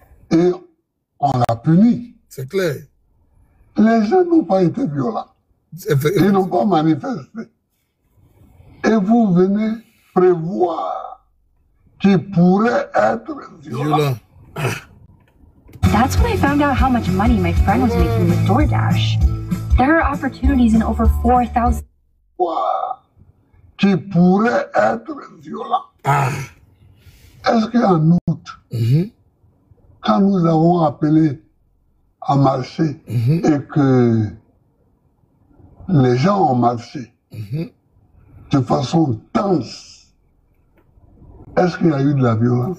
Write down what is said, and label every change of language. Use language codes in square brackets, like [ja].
[fr] Et on la punit. C'est clair. Les gens n'ont pas été violents. Ils n'ont pas manifesté. Et vous venez prévoir qui pourrait être violent. [en] That's when I found out how much money my friend was making with DoorDash. There are opportunities in over 4,000. [fr] Qui pourrait être violent. Est-ce qu'en août, quand nous avons appelé a marché et que les gens ont marché de façon tense, est-ce qu'il y a eu de la violence?